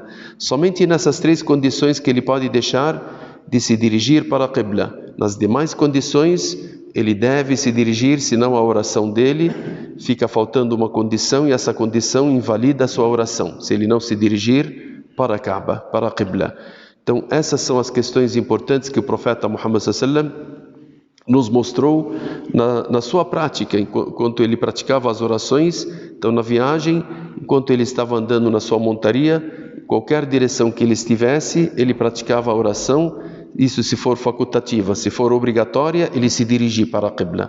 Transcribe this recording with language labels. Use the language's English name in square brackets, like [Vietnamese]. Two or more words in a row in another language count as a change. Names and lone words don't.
[Portuguese] Somente nessas 3 condições que ele pode deixar de se dirigir para a Qibla. Nas demais condições, ele deve se dirigir, senão a oração dele fica faltando uma condição e essa condição invalida a sua oração, se ele não se dirigir para a Kaaba, para a Qibla. Então, essas são as questões importantes que o profeta Muhammad [Arabic] صلى الله عليه وسلم [Portuguese] nos mostrou na sua prática, enquanto ele praticava as orações. Então, na viagem, enquanto ele estava andando na sua montaria, qualquer direção que ele estivesse, ele praticava a oração. Isso se for facultativa. Se for obrigatória, ele se dirige para a Qibla.